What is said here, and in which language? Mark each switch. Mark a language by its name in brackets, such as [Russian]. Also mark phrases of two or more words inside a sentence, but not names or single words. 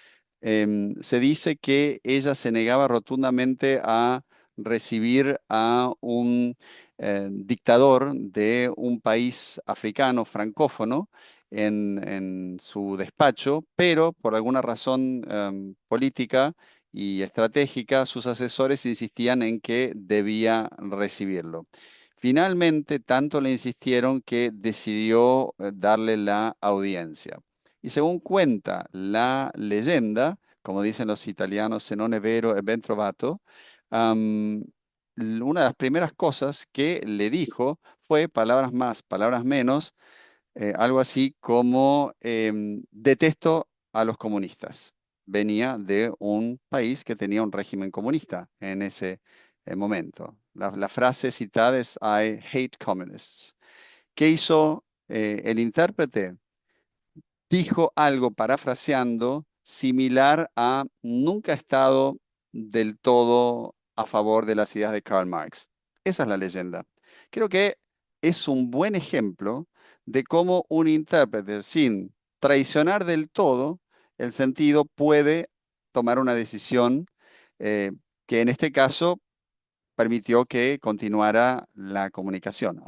[Spanish] Se dice que ella se negaba rotundamente a recibir a un dictador de un país africano francófono en su despacho, pero por alguna razón política y estratégica, sus asesores insistían en que debía recibirlo. Finalmente, tanto le insistieron que decidió darle la audiencia. Y según cuenta la leyenda, como dicen los italianos, [Italian] se non è vero e ben trovato, [Spanish] am, una de las primeras cosas que le dijo fue, palabras más, palabras menos, algo así como detesto a los comunistas. Venía de un país que tenía un régimen comunista en ese momento. La frase citada es [English] I hate communists. [Spanish] ¿Qué hizo el intérprete? Dijo algo parafraseando similar a: nunca he estado del todo a favor de las ideas de Karl Marx. Esa es la leyenda. Creo que es un buen ejemplo de cómo un intérprete, sin traicionar del todo el sentido, puede tomar una decisión que en este caso permitió que continuara la comunicación.